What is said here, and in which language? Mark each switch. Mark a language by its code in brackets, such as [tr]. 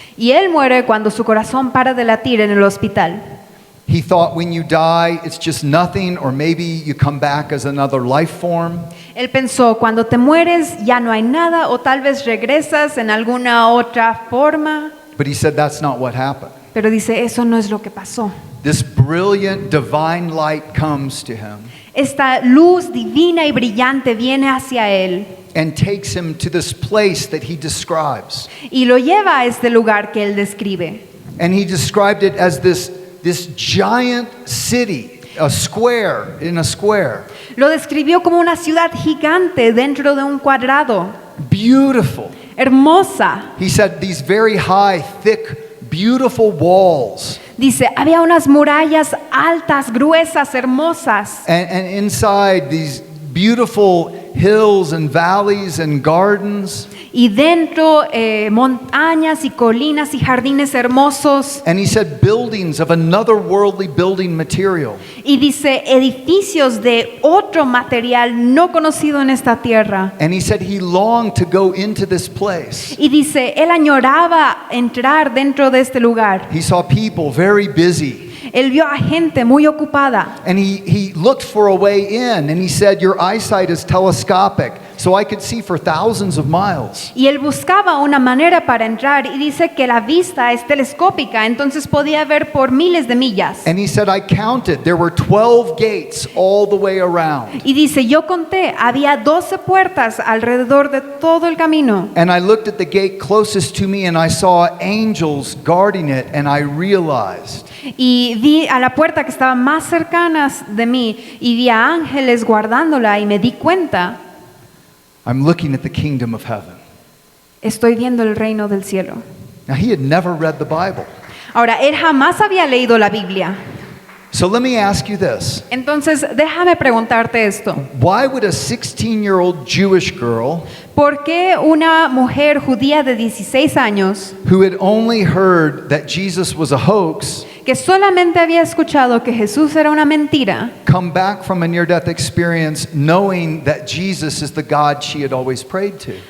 [es] Y él muere cuando su corazón para de latir en el hospital. [en] He thought when you die, it's just nothing, or maybe you come back as another life form. [es] Él pensó, cuando te mueres ya no hay nada o tal vez regresas en alguna otra forma. [en] But he said that's not what happened. [es] Pero dice, eso no es lo que pasó. [en] This brilliant divine light comes to him [es] Esta luz divina y brillante viene hacia él [en] and takes him to this place that he describes. [es] y lo lleva a este lugar que él describe. [en] And he described it as this giant city, a square in a square. [es] Lo describió como una ciudad gigante dentro de un cuadrado, [en] Beautiful. [es] hermosa. [en] He said these very high, thick, beautiful walls. [es] Dice, había unas murallas altas, gruesas, hermosas. [en] And inside these beautiful hills and valleys and gardens. [es] Y dentro montañas y colinas y jardines hermosos. [en] And he said buildings of another worldly building material. [es] Y dice edificios de otro material no conocido en esta tierra. [en] And he said he longed to go into this place. [es] Y dice, él añoraba entrar dentro de este lugar. [en] He saw people very busy. [es] Él vio a gente muy ocupada. [en] And he looked for a way in, and he said, your eyesight is telescopic, so I could see for thousands of miles. [es] Y él buscaba una manera para entrar y dice que la vista es telescópica, entonces podía ver por miles de millas. [en] And he said, I counted, there were 12 gates all the way around. [es] Y dice, yo conté, había 12 puertas alrededor de todo el camino. [en] And I looked at the gate closest to me, and I saw angels guarding it, and I realized [es] Y vi a la puerta que estaba más cercanas de mí y vi a ángeles guardándola y me di cuenta, [en] I'm looking at the kingdom of heaven. [es] estoy viendo el reino del cielo. [en] Now, he had never read the Bible. [es] Ahora, él jamás había leído la Biblia. [en] So let me ask you this. [es] Entonces, déjame preguntarte esto. [en] Why would a 16-year-old Jewish girl [es] ¿Por qué una mujer judía de 16 años [en] who had only heard that Jesus was a hoax [es] que solamente había escuchado que Jesús era una mentira, [en] come back from a near-death experience knowing that Jesus is the God she had always prayed to?